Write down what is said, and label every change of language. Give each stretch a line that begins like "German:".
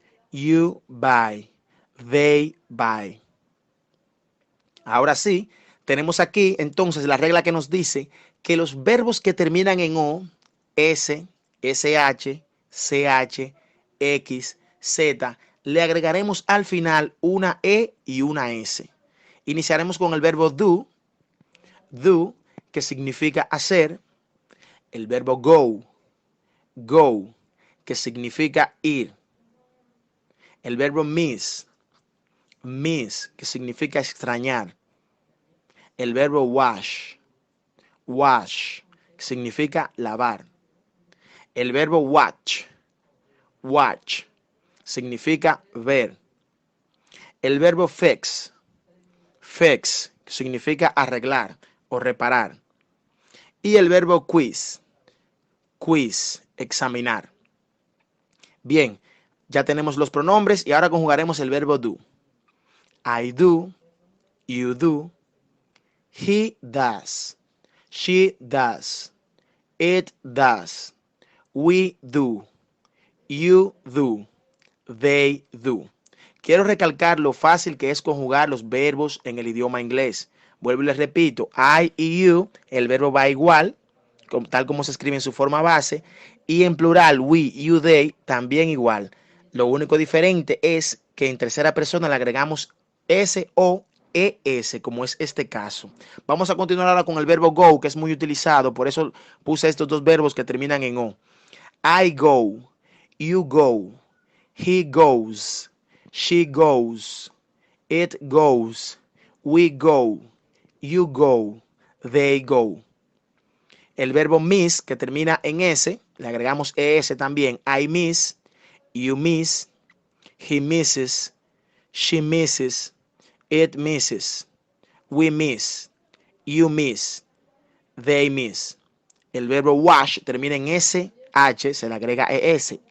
English: You buy. They buy.
Spanish: Ahora sí, Tenemos aquí entonces la regla que nos dice que los verbos que terminan en O, S, SH, CH, X, Z, le agregaremos al final una E y una S. Iniciaremos con el verbo do, que significa hacer, el verbo go, que significa ir, el verbo miss, que significa extrañar, el verbo wash, que significa lavar, el verbo watch, significa ver, el verbo fix, que significa arreglar o reparar, y el verbo quiz, examinar. Bien, ya tenemos los pronombres y ahora conjugaremos el verbo do.
English: I do, you do, he does, she does, it does, we do, you do, they do.
Spanish: Quiero recalcar lo fácil que es conjugar los verbos en el idioma inglés. Vuelvo y les repito, I y you, el verbo va igual, tal como se escribe en su forma base, y en plural, we, you, they, también igual. Lo único diferente es que en tercera persona le agregamos S o ES, como es este caso. Vamos a continuar ahora con el verbo go, que es muy utilizado, por eso puse estos dos verbos que terminan en O.
English: I go, you go, he goes, she goes, it goes, we go, you go, they go.
Spanish: El verbo miss, que termina en S, le agregamos ES también.
English: I miss, you miss, he misses, she misses, it misses, we miss, you miss, they miss.
Spanish: El verbo wash termina en SH, se le agrega ES.